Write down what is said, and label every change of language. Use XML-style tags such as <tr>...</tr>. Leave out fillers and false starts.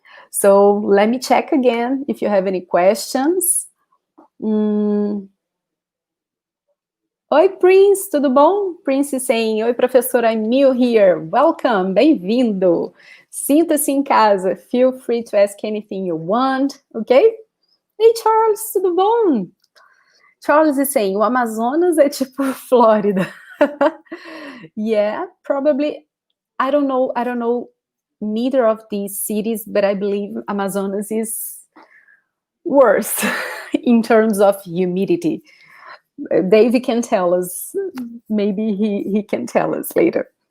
<en>So let me check again if you have any questions.</en> <pt>Oi, Prince, tudo bom?</pt> <en>Prince is saying,</en> <pt>oi, professor,</pt> <en>I'm new here. Welcome,</en> <pt>bem-vindo. Sinta-se em casa.</pt> <en>Feel free to ask anything you want, okay?</en> <pt>Hey, Charles, tudo bom?</pt> <en>Charles is saying,</en> <pt>o Amazonas é tipo Flórida.</pt> <en>Yeah, probably. I don't know neither of these cities, but I believe Amazonas is worse in terms of humidity. Davey can tell us. Maybe he can tell us later.</en>